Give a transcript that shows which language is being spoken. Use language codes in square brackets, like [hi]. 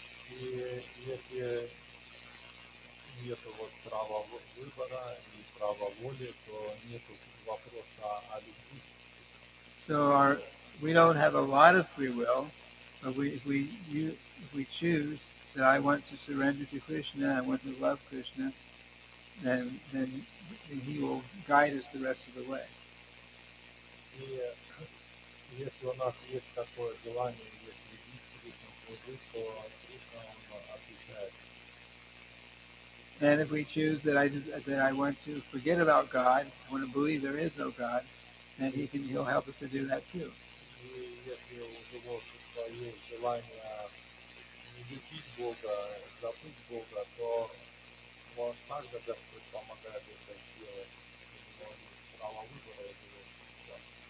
[ru] И если нету вот права выбора и права воли, то нету вопроса о любви. [en] So we don't have a lot of free will, but if we choose that I want to surrender to Krishna, I want to love Krishna, then he will guide us the rest of the way. [ru] И если у нас есть такое желание, если любить Кришну, служить, то Кришна, он отвечает. [en] And if we choose that I want to forget about God, I want to believe there is no God, then he'll help us to do that too. [ru] И если у него свое желание не любить Бога, забыть Бога, то он также Господь помогает это сделать. У него есть право выбора, это его сейчас.